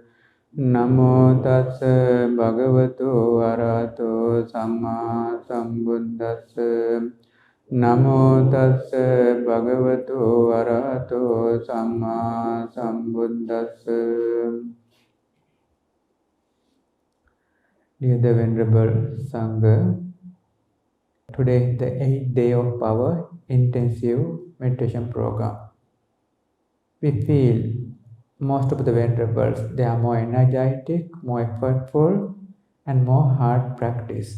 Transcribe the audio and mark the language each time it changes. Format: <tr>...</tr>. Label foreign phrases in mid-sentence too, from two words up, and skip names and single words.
<pi>Namo tassa bhagavato arahato samma sambuddhassa. Namo tassa bhagavato arahato samma sambuddhassa.</pi> <en>Dear the Venerable Sangha, today is the 8th day of our intensive meditation program. We feel most of the venerables, they are more energetic, more effortful, and more hard practice.</en>